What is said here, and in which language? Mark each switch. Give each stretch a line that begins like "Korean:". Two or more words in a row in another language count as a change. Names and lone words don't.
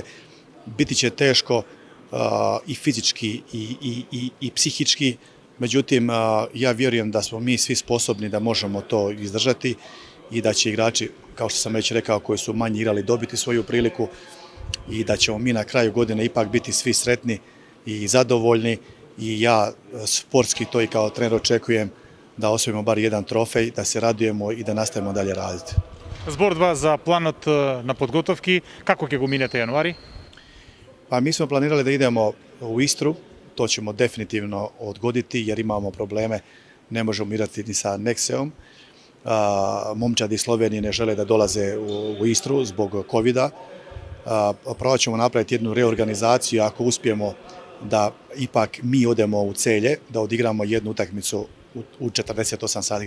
Croatian: Biti će teško i fizički i psihički, međutim ja vjerujem da smo mi svi sposobni da možemo to izdržati i da će igrači, kao što sam već rekao, koji su manje igrali dobiti svoju priliku i da ćemo mi na kraju godine ipak biti svi sretni i zadovoljni i ja sportski to i kao trener očekujem da osvojimo bar jedan trofej, da se radujemo i da nastavimo dalje raditi.
Macedonian: Збордва за планот на подготовки, како ќе го минете јануари?
Croatian: Pa mi smo planirali da idemo u Istru, to ćemo definitivno odgoditi jer imamo probleme, ne možemo igrati ni sa Nexeom. Momčadi iz Slovenije ne žele da dolaze u Istru zbog covida. Prvo ćemo napraviti jednu reorganizaciju, ako uspijemo da ipak mi odemo u Celje, da odigramo jednu utakmicu u 48 sati